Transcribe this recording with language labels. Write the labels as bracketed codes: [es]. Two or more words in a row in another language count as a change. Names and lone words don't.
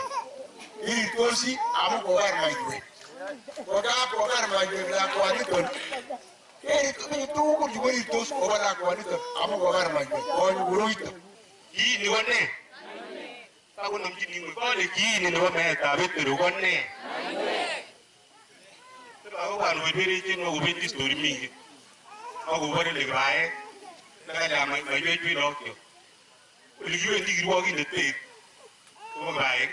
[kln] Iritosi amu kobar maiywek. Kokabar maiywek lakwaniton. Tugul chukoritos kobo lakwaniton amu kobar maiywek. Konyo koroito. Kiini ko ne? Takonomchin ing'weny kole kiini nebo meetab Petero ko ne? Akobwan weberichin akobendi story mingi. Akobore lekibaek. Nakala maiywek chwilokyo. Ole kiwendi kirwokindet beek. Kobo kibaek.